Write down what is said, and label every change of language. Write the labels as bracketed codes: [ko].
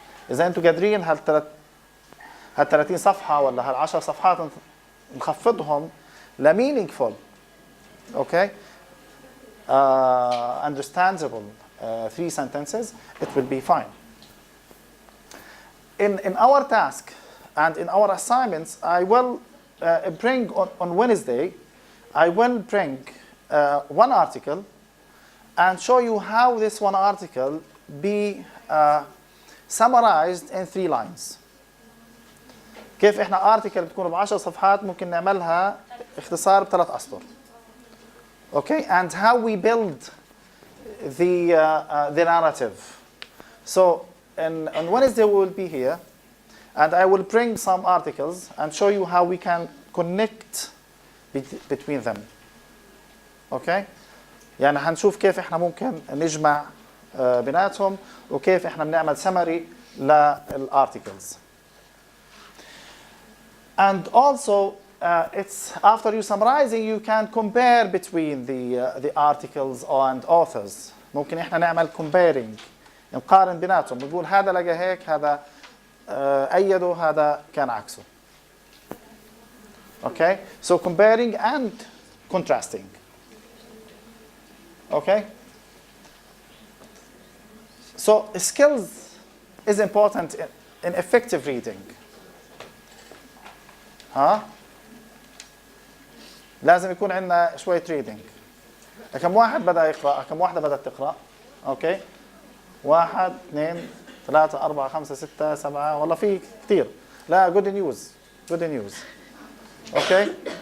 [ar] إذا أنتم قادرين هال 30 صفحة ولا هال 10 صفحات نخفضهم ل [en] meaningful, okay, understandable 3 sentences, it will be fine. In our task and in our assignments, I will bring on Wednesday, I will bring one article and show you how this one article be summarized in 3 lines. [ar] كيف احنا article بتكون ب10 صفحات ممكن نعملها اختصار ب3 أسطر. [en] Okay, and how we build the narrative. So on Wednesday we will be here, and I will bring some articles and show you how we can connect between them. Okay? [ar] يعني هنشوف كيف احنا ممكن نجمع بيناتهم وكيف احنا بنعمل summary للarticles. [en] And also it's after you summarizing you can compare between the articles and authors. [ar] ممكن احنا نعمل comparing، نقارن بيناتهم، بنقول هذا لقى هيك، هذا أيده، هذا كان عكسه. [en] Okay? So comparing and contrasting. Okay? So skills is important in effective reading. [ar] ها؟ لازم يكون عندنا شوية reading. كم واحد بدأ يقرأ؟ كم واحدة بدأت تقرأ؟ أوكي؟ 1 2 3 4 5 6 7 والله في كثير. [en] لا good news. Good news. Okay?